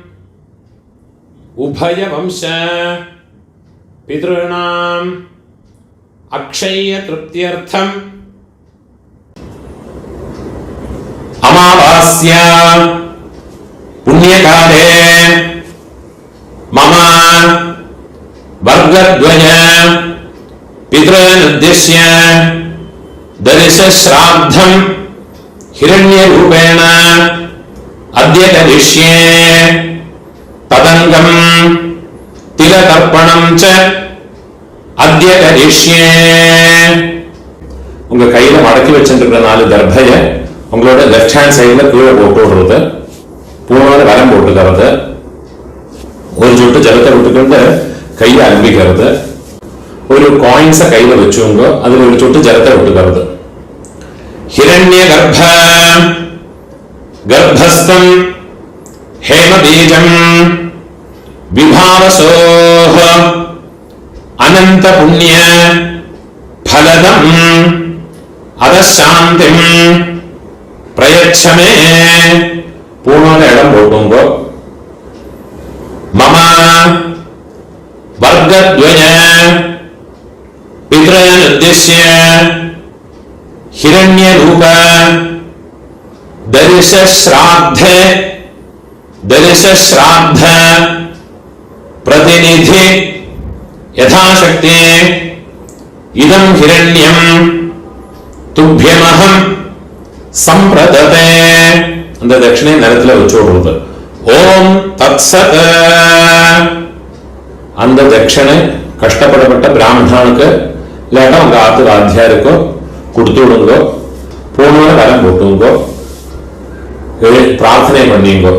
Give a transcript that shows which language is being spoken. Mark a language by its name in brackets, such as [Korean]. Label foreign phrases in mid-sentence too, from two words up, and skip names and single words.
[Sanskrit] उभयवंश पितॄणाम् अक्षय तृप्त्यर्थम् अमावास्या पुण्यकाले मम वर्गद्वय पितॄनुद्दिश्य दर्शश्राद्धं हिरण्यरूपेण अद्य करिष्ये. तदङ्गं तिलतर्पणं च अद्य करिष्ये. [Tamil] உங்க கையில மடக்கி வச்சிருக்கிற 4 தர்பையை உங்களோட [English] left hand [Tamil] சைடுல கீழே போட்டு விடுறது, பூனோட வரம் போட்டுக்கிறது, ஒரு சொட்டு ஜலத்தை விட்டுக்கிட்டு கையை அலம்பிக்கிறது, ஒரு காயின்ஸை கையில வச்சுங்க, அதுல ஒரு சொட்டு ஜலத்தை விட்டுக்கிறது. [Sanskrit] हिरण्य गर्भ गर्भस्थं हेमबीजं विभावसोः अनन्त पुण्य फलदम् अतःशान्तिं प्रयच्छ मे. [Tamil] பூனோட இடம் போட்டுங்க. [Sanskrit] மம वर्गद्वय पितॄनुद्दिश्य हिरण्यरूप दर्शश्राद्ध प्रतिनिधि यथाशक्ति इदं हिरण्यं तुभ्यमहं संप्रदते. [Tamil] அந்த தட்சிணை நிலத்துல வச்சு விடுறது. [Sanskrit] ॐ तत्सत्. [Tamil] அந்த தட்சணை கஷ்டப்படப்பட்ட பிராமணனுக்கு இல்லாட்டா உங்க ஆத்து வாத்தியாருக்கோ கொடுத்து விடுங்கோ. பூனோட வரம் போட்டுங்கோ, பிரார்த்தனை பண்ணிங்கோ.